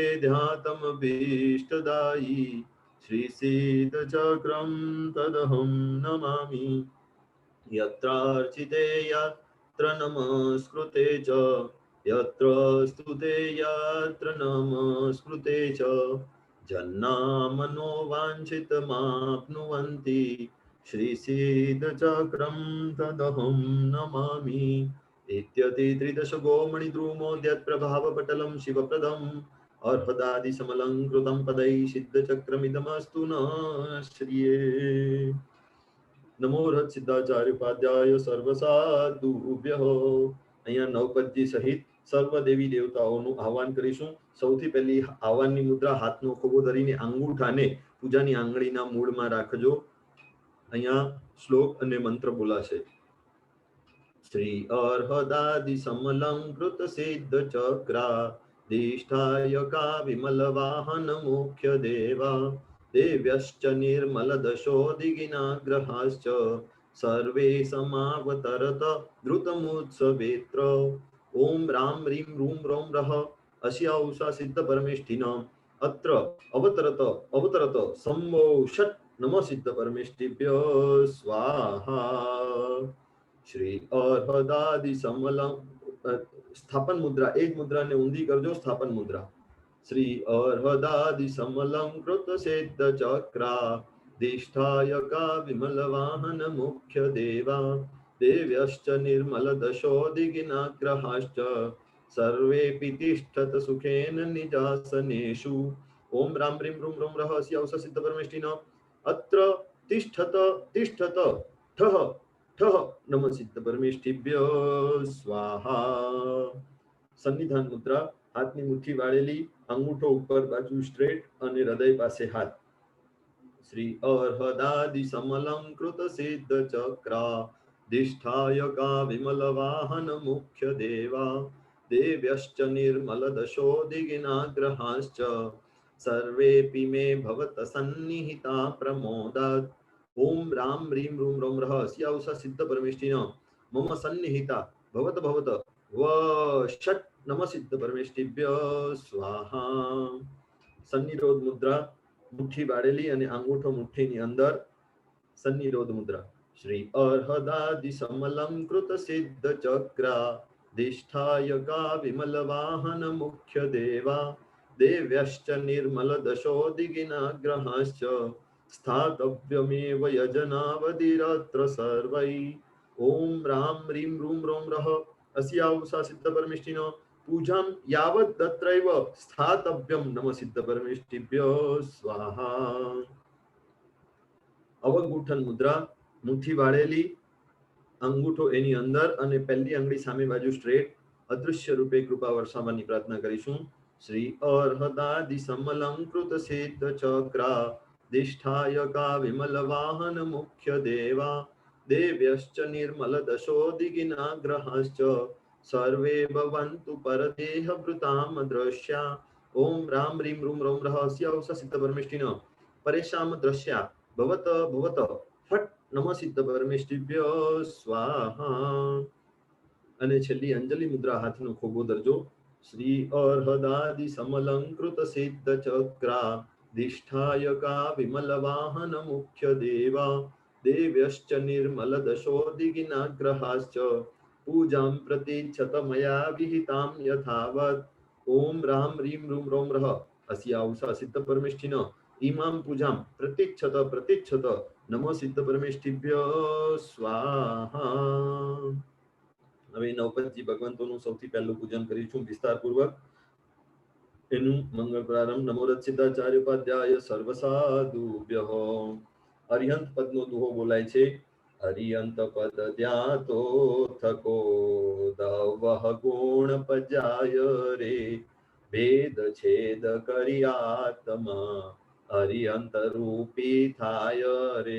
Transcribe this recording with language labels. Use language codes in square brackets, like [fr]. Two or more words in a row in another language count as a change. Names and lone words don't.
[sa] ध्यातमभीष्टदायि श्रीसीदचक्रं तदहं नमामि यत्रार्चिते यत्र नमस्कृते च यत्र स्तुते यत्र नमस्कृते च जन्नामनो वाञ्छितमाप्नुवन्ति श्रीसीदचक्रं तदहं नमामि इत्यतित्रिदशगोमणिद्रुमोद्यत्प्रभावपटलं शिवप्रदम् अर्हदादिसमलङ्कृतं पदैः सिद्धचक्रमिदमस्तु न श्रिये नमो रथ सिद्धाचार्य उपाध्याय સર્વસાધુભ્યઃ। [gu] અહીંયા નવપદજી સહિત સર્વ દેવી દેવતાઓનું આહવાન કરીશું। સૌથી પહેલી આહવાનની મુદ્રા હાથનો ખોબો ધરીને અંગૂઠાને પૂજાની આંગળીના મૂળમાં રાખજો। અહીંયા શ્લોક અને મંત્ર બોલાશે। [sa] શ્રી અર્હદાદિ સમલંકૃત સિદ્ધ ચક્રા દિષ્ઠાયકા વિમલ વાહન મુખ્ય દેવા देव्यश्च निर्मलदशोदिगिनाग्रहाश्च सर्वे समावतरत द्रुतमुत्सवेत्र ॐ रां ह्रीं रूं रौं रः अस्या उषा सिद्धपरमेष्ठिनाम् अत्र अवतरत सम्मो षट् नमः सिद्धपरमेष्ठिभ्यो स्वाहा। श्री अर्हदादि समलं [gu] સ્થાપન મુદ્રા એક મુદ્રાને ઊંધી કરજો સ્થાપન [sa] मुद्रा श्री अर्हदादि समलंकृत सिद्ध चक्रा दिष्ठायका विमल वाहन मुख्य देवा देव्यश्च निर्मल दशोदिगिनाग्रहाश्च सर्वेऽपि तिष्ठत सुखेन निजासनेषु ओम राम ह्रीं रूं रौं रः अस्या उषा सिद्धपरमेष्ठिनः अत्र तिष्ठत तिष्ठत ठः ठः नमः सिद्धपरमेष्ठिभ्यो स्वाहा। [gu] સન્નિધાન મુદ્રા હાથની મુઠ્ઠી વાળેલી અંગૂઠો ઉપર બાજુ સ્ટ્રેટ અને હૃદય પાસે હાથ। [sa] શ્રી અર્હદાદિ સમલંકૃત સિદ્ધ ચક્રા દિષ્ઠાયકા વિમલ વાહન મુખ્ય દેવા દેવ્યશ્ચ निर्मल दशोदिगिनाग्रहाश्च सर्वेऽपि मे भवत सन्निहिता प्रमोदात् ओम राम ह्रीं रूं रौं रः अस्या उषा सिद्धपरमेष्ठिनः मम सन्निहिता भवत भवत व षट् नमः सिद्धपरमेष्ठिभ्यो स्वाहा। [gu] સન્નિરોધ મુદ્રા મુઠ્ઠી વાળેલી અને અંગૂઠો મુઠ્ઠીની અંદર સન્નિરોધ મુદ્રા। [sa] શ્રી અર્હદાદિ સમલંકૃત સિદ્ધ ચક્રા દિષ્ઠાયકા વિમલ વાહન મુખ્ય દેવા દેવ્યશ્ચ निर्मल दशोदिगिनाग्रहाश्च स्थातव्यमेव यजनावधिरत्र सर्वैः ओम राम ह्रीं रूं रौं रः अस्या उषा सिद्धपरमेष्ठिनः पूजां यावत् तत्रैव स्थातव्यं नमः सिद्धपरमेष्ठिभ्यो स्वाहा। [gu] અવગૂઠન મુદ્રા મુઠ્ઠી વાળેલી અંગૂઠો એની અંદર અને પહેલી આંગળી સામે બાજુ સ્ટ્રેટ અદૃશ્ય રૂપે કૃપા વર્ષાવવાની પ્રાર્થના કરીશું। [sa] શ્રી અર્હદાદિ સમલંકૃત સિદ્ધ ચક્રા દિષ્ઠાયકા વિમલ વાહન મુખ્ય દેવા देव्यश्च निर्मल दशोदिगिनाग्रहाश्च सर्वे भवन्तु परदेहभृतां दृश्या ओम राम ह्रीं रूं रौं रः अस्या उषा सिद्धपरमेष्ठिनः परेशां दृश्या भवत भवत फट नमः सिद्धपरमेष्ठिभ्यो स्वाहा। [gu] અને છેલ્લી અંજલિ મુદ્રા હાથનો ખોબો ધરજો। [sa] શ્રી અર્હદાદિ સમલંકૃત સિદ્ધ ચક્રા દિષ્ઠાયકા વિમલ વાહન મુખ્ય દેવા देव्यश्च निर्मल दशोदिगिनाग्रहाश्च पूजां प्रतीक्षत मया विहितां यथावत् ओम राम ह्रीं रूं रौं रः अस्या उषा सिद्धपरमेष्ठिनः इमां पूजां प्रतीक्षत प्रतीक्षत नमो सिद्धपरमेष्ठिभ्यो स्वाहा। [gu] હવે નવપદજી ભગવંતોનું સૌથી પહેલું પૂજન કરીશું વિસ્તારપૂર્વક। એનું મંગળ પ્રારંભ। [sa] નમો રથ સિદ્ધાચાર્ય ઉપાધ્યાય સર્વસાધુભ્યઃ। [gu] અરિહંત પદનો દુહો બોલાય છે. અરિહંત પદ ધ્યાતો થકો દવહ ગુણ પજાય રે, ભેદ છેદ કરી આત્મા અરિહંત રૂપી થાય રે.